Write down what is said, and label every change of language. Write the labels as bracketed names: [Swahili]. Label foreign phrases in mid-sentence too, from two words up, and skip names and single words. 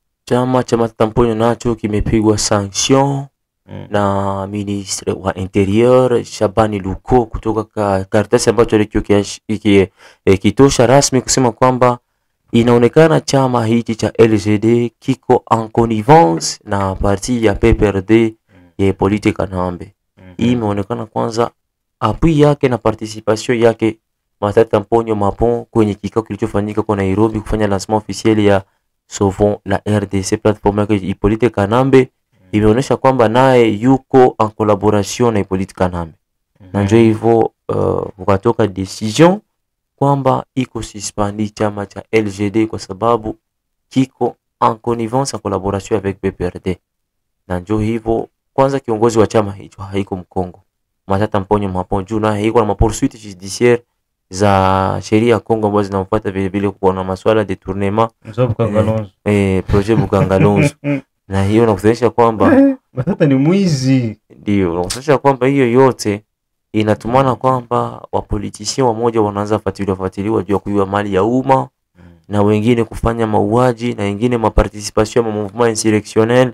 [Swahili] Chama cha Matata Mponyo nacho kimepigwa sanction na ministre wa interior Shabani Luko kutoka karatasi ambacho kitosha rasmi kusema kwamba inaonekana chama hichi cha LGD kiko [French] en connivence [Swahili] na parti ya PPRD ya Politique Kanambe. Hii imeonekana kwanza appui yake na participation yake Matata Mponyo Mapon kwenye kikao kilichofanyika kwa Nairobi kufanya [French] lancement officiel [Swahili] ya Sauvons la RDC platform yake Hippolyte Kanambe. Imeonyesha kwamba naye yuko [French] en collaboration [Swahili] na Hippolyte Kanambe. Na ndio hivyo ukatoka decision kwamba iko suspendi chama cha LGD kwa sababu kiko [French] en connivence en collaboration avec PPRD. [Swahili] Na ndio hivyo kwanza kiongozi wa chama hicho haiko Mkongo. Matata Mponyo Mapon juu na haiko na [French] mapoursuite judiciaire [Swahili] za sheria ya Kongo ambazo zinamfuata vile vile kuona masuala [French] de tournement projet [Swahili] Bukangalonzo. Na hiyo inakuonyesha kwamba Matata ni mwizi. Ndio, inakuonyesha kwamba hiyo yote inatumana kwamba wapoliticiens wamoja wanaanza fuatiliwa juu ya kuiba mali ya umma na wengine kufanya mauaji na wengine maparticipation ma [French] mouvement insurrectionnel.